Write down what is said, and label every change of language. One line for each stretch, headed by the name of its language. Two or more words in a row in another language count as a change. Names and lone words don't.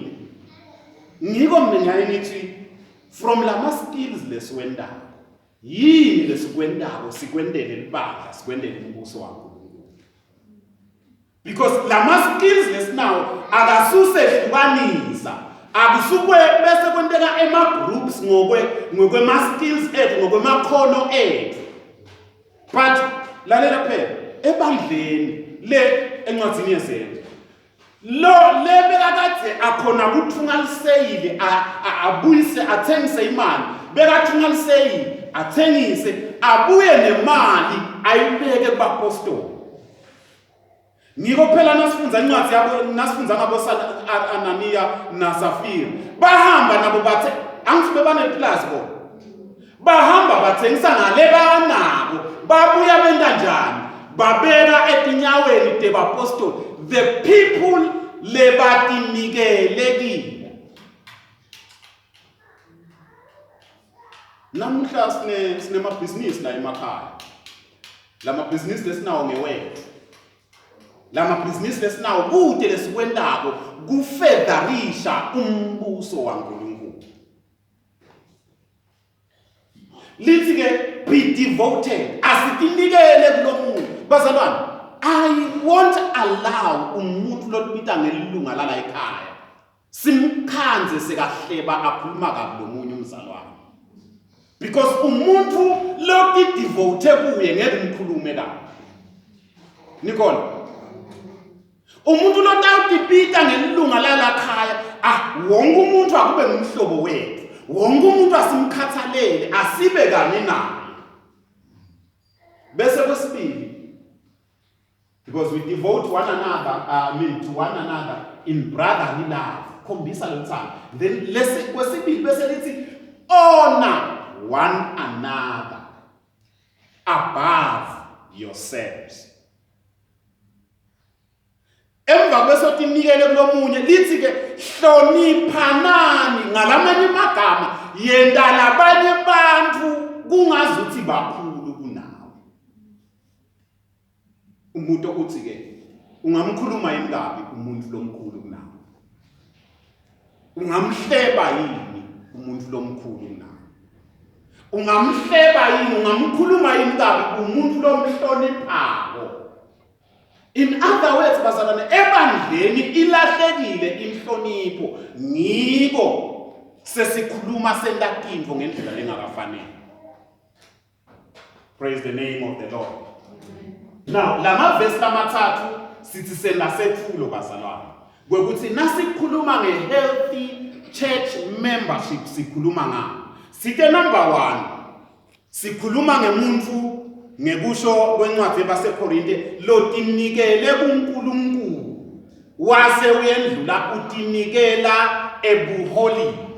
Swati: Ngiko mina ngithi from lama-skills lesiwendayo. Yini lesikwendako sikwendele libandla sikwendele umbuso waNkulunkulu. Because lama-skills lesinawo akasusehlukanisa. Akusukwe bese kwenteka ema-groups ngokwema-skills ethu ngokwemakhono ethu. But lalela phela ebandleni le encwadzini yezenzo lo lebekakade akhona kuthungaliseyile abuyise athengise imali bekathungaliseyile athengise abuye nemali ayibeke kubapostoli. Ngiko phela nasifunza incwadi yabo nasifunza ngabo Ananiya naSafira bahamba nabo bathe angithi bebane class bo bahamba bathengisa ngale banako babuya benda njani babeka etinyaweni tebapostoli
English: the people
Swati: lebatinikele. Namuhla sinemabhizinisi la emakhaya. Lamabhizinisi lesinawo ngewethu. Lamabhizinisi lesinawo kude lesikwendako kufederisha umbuso waNkulunkulu. Lithi ke
English: be devoted
Swati: asitinikele kulomuntu. Bazalwane,
English: I won't allow
Swati: umuntu lotibita ngelilunga lala ekhaya simkhanze sekahleba akhuluma kabi lomunye umzalwane. Because umuntu loti devote kuye ngeke umkhulume kabi. Nicole, umuntu lotawutibita ngelilunga lala ekhaya wonke umuntu akube ngumhlobo wethu. Wonke umuntu asimkhathalele asibe kanye naye. Bese kwesibili,
English: because we devote one another, to one another in brotherly love.
Swati: Khombisa lothando. Then kwesibili bese lithi
English: honor one another above yourselves.
Swati: Emva kwesothi nikele kulomunye lithi ke hloniphanani ngalamanye amagama yenda labanye bantu kungazuthi bakhulu kunawe. Umuntu uthi ke ungamkhuluma yingabi umuntu lomkhulu kunawe. Ungamhleba yini umuntu lomkhulu kunawe. Ungamhleba yini ungamkhuluma yingabi umuntu lomhloniphako.
English: In other words,
Swati: bazalwane ebandleni ilahlekile inhlonipho ngiko sesikhuluma sendakinto ngendlela lengakafanele.
English: Praise the name of the Lord.
Swati: Now, lama verse lamathathu sithi senasethulo bazalwane. Kwekuthi nasikhuluma
English: ngehealthy church membership
Swati: sikhuluma ngani? Sithe number 1 sikhuluma ngemuntu ngekusho kwencwadi yabaseKorinte lotinikele kuNkulunkulu wase uyendlula utinikela ebuholi.